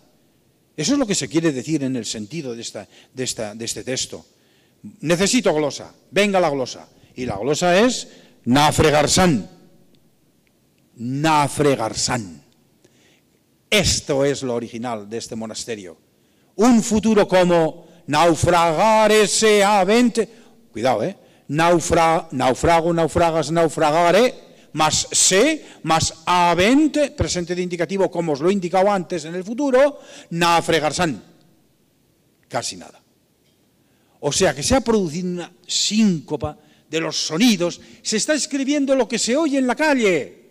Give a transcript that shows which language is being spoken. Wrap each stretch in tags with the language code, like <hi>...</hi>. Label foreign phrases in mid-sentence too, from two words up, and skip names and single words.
<es>Eso es lo que se quiere decir en el sentido de este texto. Necesito glosa, venga la glosa. Y la glosa es nafregarsán. Nafregarsán. Esto es lo original de este monasterio. Un futuro como</es> <la>naufragare seavente.</la> <es>Cuidado,</es> <la>naufrago, naufragas, naufragare,</la> <es>más se, más avente, presente de indicativo, como os lo he indicado antes en el futuro, nafregarsán. Casi nada. O sea que se ha producido una síncopa de los sonidos, se está escribiendo lo que se oye en la calle.</es>